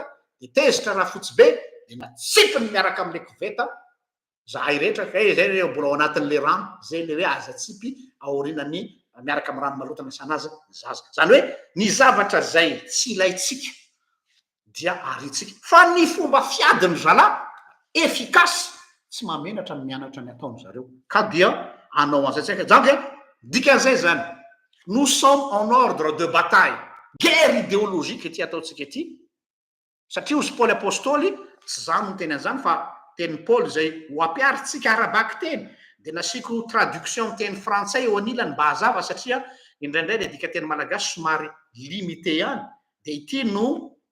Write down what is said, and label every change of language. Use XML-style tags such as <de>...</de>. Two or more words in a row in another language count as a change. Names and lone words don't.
<mg>de tezitra raha fotsy be de natsipiny miaraka am'le koveta zahay rehetra kay zay re mbola ao anatin'le rano zay le hoe azatsipy aorinany miaraka amy rano maloto nasana azy zaza zany hoe ny zavatra zay tsy ilaitsika dia aritsika fa ny fomba fiadiny zala efficace tsy mamenatra ny mianatra ny ataony zareo ka dia anao an'izay tsika janky dikan'izay zany</mg> <fr>nous sommes en ordre de bataille guerre idéologique</fr> <mg>ty ataotsika ety satria ozy Paoly apôstôly tsy zany no teny an'izany fa teny Paoly zay ho ampiaritsika arabaky teny de nasiko traduction teny frantsay eo anilany mba hazava satria indraindray le dika teny malagasy somary limité ihany de ity no</mg>